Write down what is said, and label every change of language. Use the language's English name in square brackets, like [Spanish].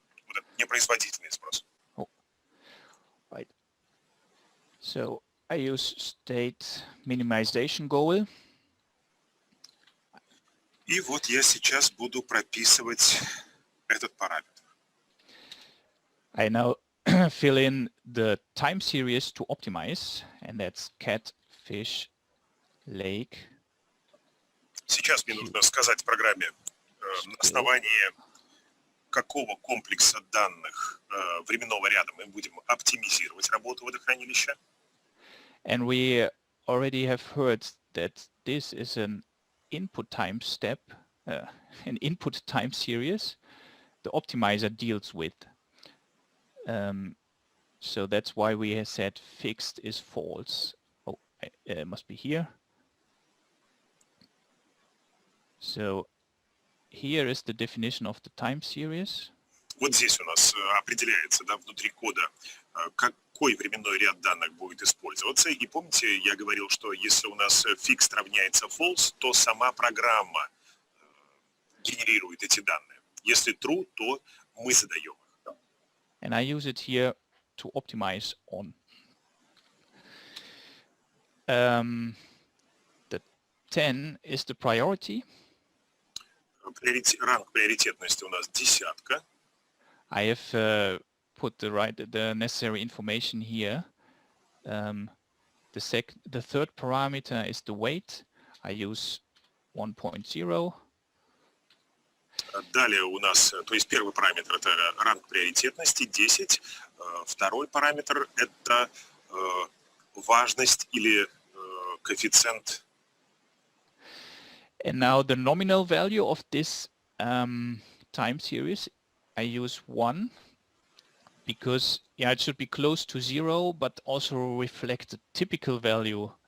[Russian] Вот это непроизводительный сброс. [English] Oh. Right. So I use state minimization goal. [Russian] И вот я сейчас буду прописывать этот параметр. [English] I now fill in the time series to optimize, and that's cat, fish, lake. [Russian] Сейчас мне нужно сказать программе, на основании какого комплекса данных временного ряда мы будем оптимизировать работу водохранилища. [English] And we already have heard that this is an input time step, an input time series the optimizer deals with. So that's why we have said fixed is false. Oh, it must be here. So here is the definition of the time series. [Russian] Вот здесь у нас определяется, да, внутри кода, какой временной ряд данных будет использоваться. И помните, я говорил, что если у нас fixed равняется false, то сама программа генерирует эти данные. Если true, то мы задаем их. [English] And I use it here to optimize on. The 10 is the priority. [Russian] Ранг приоритетности у нас 10. [English] I have put the necessary information here. The third parameter is the weight. I use 1.0. [Russian] Далее у нас, то есть первый параметр это ранг приоритетности 10. Второй параметр это важность или коэффициент. [English] And now the nominal value of this time series, I use 1 because it should be close to 0, but also reflect the typical value.